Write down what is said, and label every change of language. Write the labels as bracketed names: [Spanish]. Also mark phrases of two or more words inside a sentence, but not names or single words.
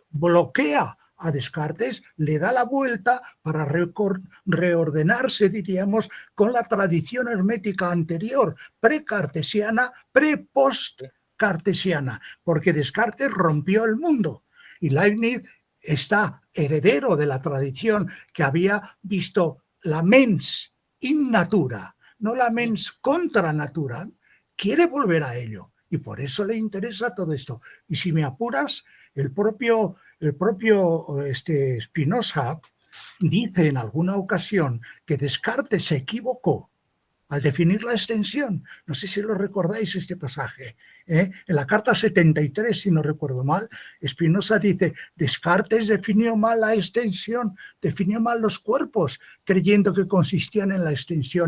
[Spanish] bloquea a Descartes, le da la vuelta para reordenarse, diríamos, con la tradición hermética anterior, precartesiana, pre-post-cartesiana, porque Descartes rompió el mundo y Leibniz está heredero de la tradición que había visto la [Latin] mens in natura, [Spanish] no la [Latin] mens contra natura, [Spanish] quiere volver a ello y por eso le interesa todo esto. Y si me apuras, el propio Spinoza dice en alguna ocasión que Descartes se equivocó al definir la extensión. No sé si lo recordáis este pasaje. En la carta 73, si no recuerdo mal, Spinoza dice, Descartes definió mal la extensión, definió mal los cuerpos, creyendo que consistían en la extensión.